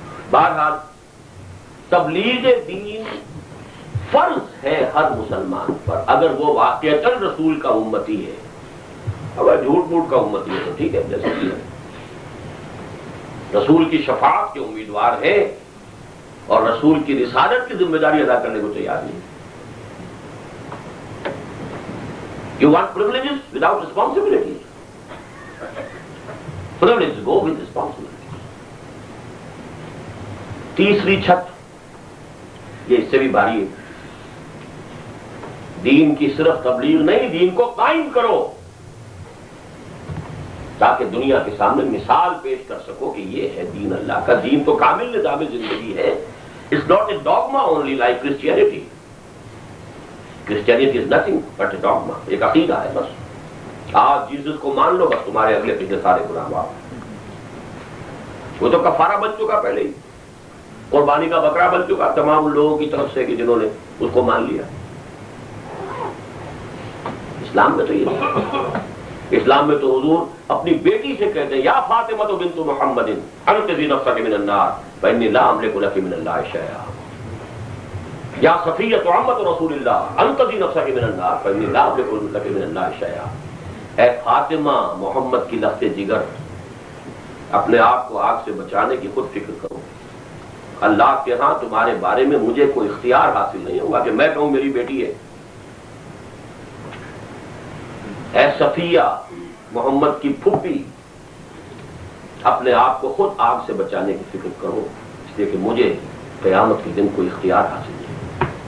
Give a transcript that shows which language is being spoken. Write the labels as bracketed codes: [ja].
[ur] بہرحال تبلیغ دین فرض ہے ہر مسلمان پر، اگر وہ واقعتاً رسول کا امتی ہے۔ اگر جھوٹ موٹ کا امتی ہے تو ٹھیک ہے، جیسے کہ رسول کی شفاعت کے امیدوار ہیں اور رسول کی رسالت کی ذمہ داری ادا کرنے کو تیار نہیں۔ [en] You want privileges without responsibilities. Privileges go with responsibilities. [ur] تیسری چھت، یہ اس سے بھی بھاری ہے، دین کی صرف تبلیغ نہیں، دین کو قائم کرو تاکہ دنیا کے سامنے مثال پیش کر سکو کہ یہ ہے دین اللہ کا۔ دین تو کامل نظام زندگی ہے، [en] it's not a dogma [ur] only like Christianity. Christianity is nothing but a dogma, ایک عقیدہ ہے بس۔ آج جیسس کو مان لو، بس تمہارے اگلے پچھلے سارے گناہ معاف۔ وہ تو کفارہ بن چکا پہلے ہی، قربانی کا بکرا بن چکا تمام لوگوں کی طرف سے کہ جنہوں نے اس کو مان لیا۔ اسلام میں تو یہ نہیں، اسلام میں تو حضور اپنی بیٹی سے کہتے ہیں [ar] یا فاطمہ بنت محمد انقذی نفسک من النار، فإني لا أملك لك من الله شيئا یا صفیۃ عمۃ رسول اللہ انقذی نفسک من النار فإنی لا أملك لك من الله شیئا. [ur] اے فاطمہ محمد کی لخت جگر، اپنے آپ کو آگ سے بچانے کی خود فکر کرو. اللہ کے ہاں تمہارے بارے میں مجھے کوئی اختیار حاصل نہیں ہوگا کہ میں کہوں میری بیٹی ہے. اے صفیہ محمد کی پھوپھی، اپنے آپ کو خود آگ سے بچانے کی فکر کرو، اس لیے کہ مجھے قیامت کے دن کوئی اختیار حاصل نہیں.